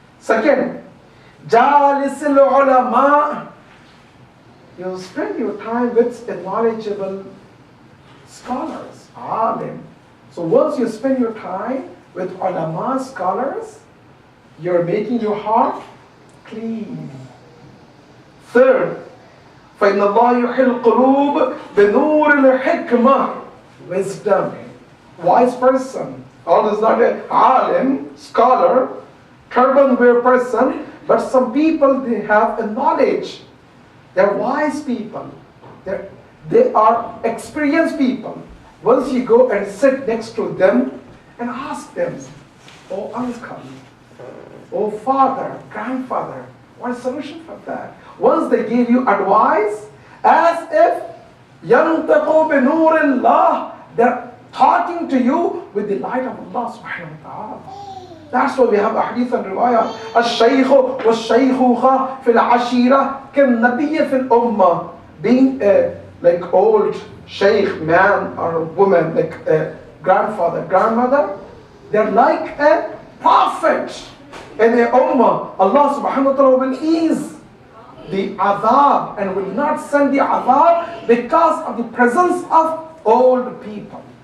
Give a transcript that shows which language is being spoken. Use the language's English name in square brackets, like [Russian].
[English] Second, Jalisil ulama. You spend your time with knowledgeable scholars, alim. So once you spend your time with ulama, scholars, you're making your heart clean. [Arabic] Third, فَإِنَّ اللَّهَ يُحْيِي الْقُلُوبَ بِنُورِ الْحِكْمَةِ. [English] Wisdom. Wise person. Although is not an alim, scholar, turban wear person, but some people, they have a knowledge. They're wise people. They are experienced people. Once you go and sit next to them and ask them, oh uncle, oh father, grandfather, what solution for that? Once they give you advice, as if [Arabic] يَنْتَقُوا بِنُورِ اللَّهِ, [English] they're talking to you with the light of Allah subhanahu wa ta'ala. That's why we have a hadith and riwayah. [Arabic] الشيخ والشيخوخة في العشيرة كالنبي في الأمة. [English] Being a like old sheikh, man or woman, like a grandfather, grandmother, they're like a prophet in the ummah. Allah subhanahu wa ta'ala will ease the azab and will not send the azab because of the presence of old people.